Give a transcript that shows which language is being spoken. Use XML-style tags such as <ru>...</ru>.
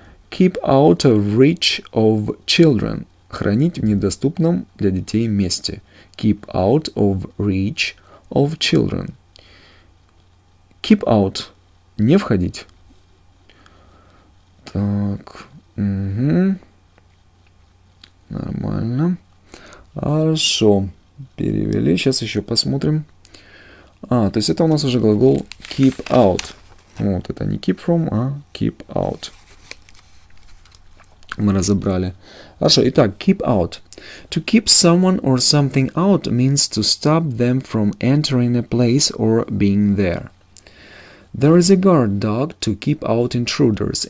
<en>Keep out of reach of children.</en> <ru>Хранить в недоступном для детей месте.</ru> <en>Keep out of reach of children. Keep out.</en> <ru>Не входить. Так. Нормально. Хорошо. Перевели. Сейчас еще посмотрим. То есть это у нас уже глагол keep out. Вот, это не keep from, а keep out. Мы разобрали. Хорошо. Итак,</ru> <en>keep out. To keep someone or something out means to stop them from entering a place or being there. There is a guard dog to keep out intruders.</en>